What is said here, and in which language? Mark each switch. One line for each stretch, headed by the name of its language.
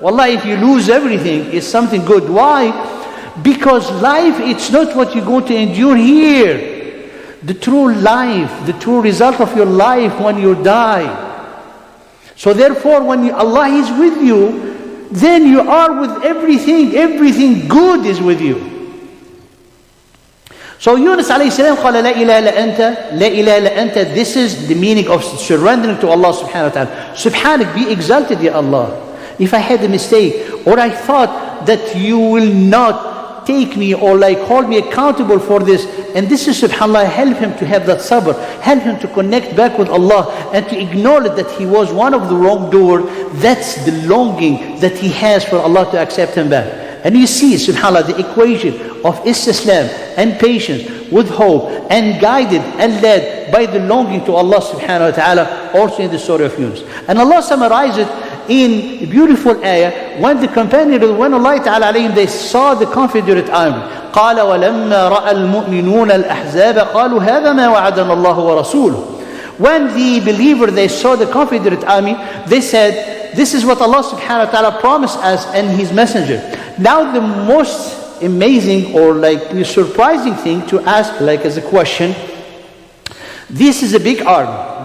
English: Wallah, if you lose everything, it's something good. Why? Because life, it's not what you're going to endure here. The true life, the true result of your life when you die. So therefore, when Allah is with you, then you are with everything. Everything good is with you.
Arabic: So Yunus alayhi salam قال لا إله إلا أنت, لا إله إلا أنت.
English: This is the meaning of surrendering to Allah subhanahu wa ta'ala. Subhanak, be exalted, Ya Allah. If I had a mistake, or I thought that you will not take me or like hold me accountable for this, and this is subhanAllah, help him to have that sabr, help him to connect back with Allah and to acknowledge that he was one of the wrongdoers. That's the longing that he has for Allah to accept him back. And you see, subhanAllah, the equation of istislam and patience with hope and guided and led by the longing to Allah subhanahu wa ta'ala, also in the story of Yunus. And Allah summarized it in a beautiful ayah when the companion of Allah ta'ala alayhim, they saw the Confederate army.
Arabic: قال ولما رأى المؤمنون الأحزاب قالوا هذا ما وعدنا الله ورسوله.
English: When the believer, they saw the Confederate army, they said, this is what Allah subhanahu wa ta'ala promised us and His messenger. Now the most amazing or like surprising thing to ask like as a question, this is a big army.